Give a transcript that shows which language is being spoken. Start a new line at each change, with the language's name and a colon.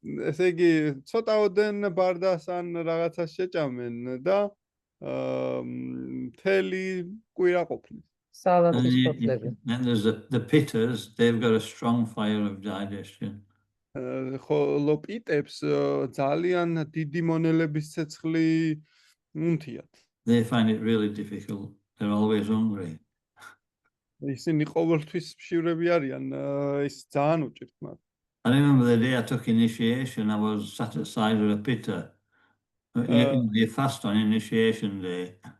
Georgian: ესე იგი, ცოტაოდენ ბარდას ან რაღაცას შეჭამენ და მთელი კვირა ყოფნის. Salatis potlebe.
English: And there's the pittas, they've got a strong fire of digestion.
Georgian: ხოლო პიტებს ძალიან დიდი მონელების ცეცხლი უნთიათ.
English: They find it really difficult. They're always hungry.
Georgian: ისინი ყოველთვის მშივრები არიან, ის ძალიან უჭირთ მათ.
English: I remember the day I took initiation, I was sat at the side of a pitta. You fast on initiation day.